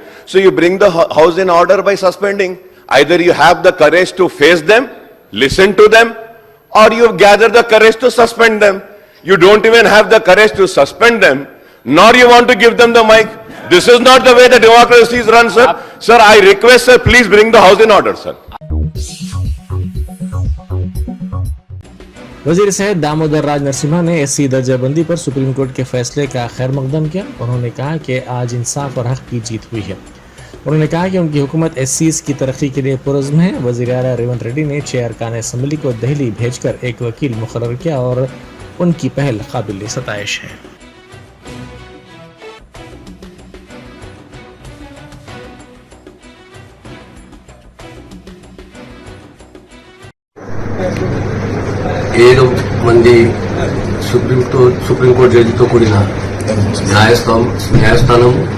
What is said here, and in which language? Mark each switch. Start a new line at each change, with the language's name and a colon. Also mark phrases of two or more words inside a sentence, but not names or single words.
English: So you bring the House in order by suspending. Either you have the courage to face them, listen to them, or you gather the courage to suspend them. You don't even have the courage to suspend them, nor you want to give them the mic. This is not the way the democracy is run, sir. Sir, I request, sir, please bring the House in order, sir.
Urdu: وزیر صحت دامودر راج نرسمہا نے ایس سی درجہ بندی پر سپریم کورٹ کے فیصلے کا خیر مقدم کیا. انہوں نے کہا کہ آج انصاف اور حق کی جیت ہوئی ہے. انہوں نے کہا کہ ان کی حکومت ایس سیز کی ترقی کے لیے پرعزم ہے. وزیر اعلیٰ ریونت ریڈی نے 6 ارکان اسمبلی کو دہلی بھیج کر ایک وکیل مقرر کیا اور ان کی پہل قابل ستائش ہے.
Telugu: ఏడు మంది సుప్రీం కోర్టు జడ్జితో కూడిన న్యాయస్థానం